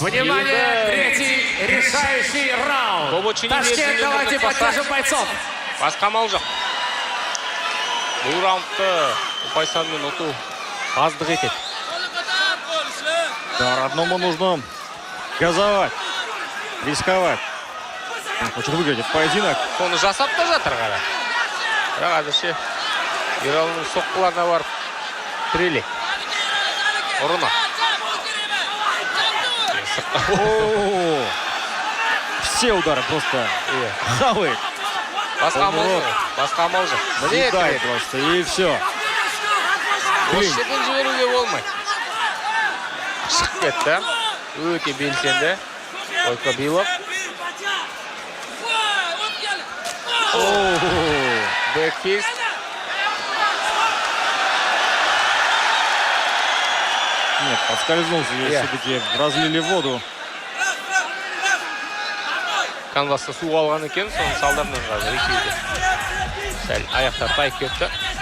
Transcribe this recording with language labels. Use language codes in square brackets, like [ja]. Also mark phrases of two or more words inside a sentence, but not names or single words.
[ru] Внимание, третий решающий раунд. Ташкент, давайте поддержим бойцов. [kk] Басқа амал жоқ. Бұл раундты Ұпайсанмен ұту аздық етеді. [ru] Да, родному нужно газовать, рисковать. Он хочет выиграть этот поединок. [kk] Соны жасап та жатыр қара. Бірақ әзірше Ералының соққыларына барып тірелек. Ұрына. [ru] Все удары просто хавает. [kk] Басқа амал жоқ. Міне [ru] Съедает просто, и все. [kk] Осы жерден жіберуге болмайды. Шығып кетті. Өте белсенді. Бойкабилов. Бэкфист. [ru] Нет, подскользнулся, все-таки разлили воду. [kk] Канвасты су алған екен, соның салдарынан қазір екеуі сәл аяқтар тайып кетті.